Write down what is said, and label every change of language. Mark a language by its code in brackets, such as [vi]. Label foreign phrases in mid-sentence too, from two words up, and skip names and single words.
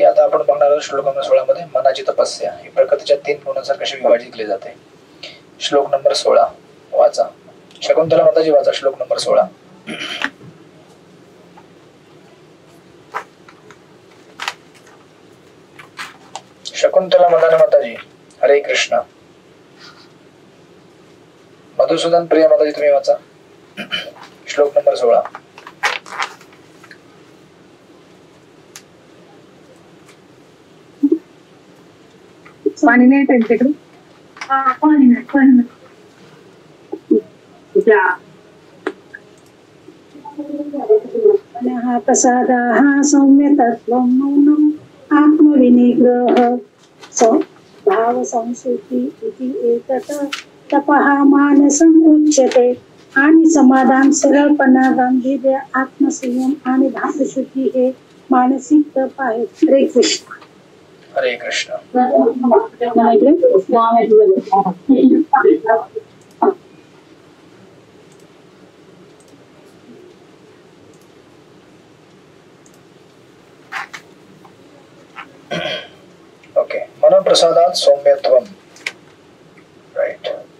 [mr] आता आपण बघणार आहोत श्लोक नंबर 16 मध्ये मनाची तपस्या ही प्रकृतीच्या 3 गुणांनुसार कशी विभाजित केली जाते. श्लोक नंबर 16 वाचा. शकुंतला माताजी वाचा श्लोक नंबर 16. शकुंतला मदान माताजी हरे कृष्ण. मधुसूदन प्रिय माताजी तुम्ही वाचा श्लोक नंबर 16. पाणी नाही त्यांच्याकडे. पाणी नाही. [sa] हा प्रसाद हा सौम्य तत्व मौनम आत्मविनिग्रह भाव संस्कृती इति एतत् तपः मानसम उच्यते. [mr] आणि समाधान, सरळपणा, गांभीर्य, आत्मसंयम आणि भावशुद्धी हे मानसिक तप आहे. हरे कृष्ण. हरे कृष्ण. ओके. [sa] मनप्रसादात सौम्यत्वम, राईट.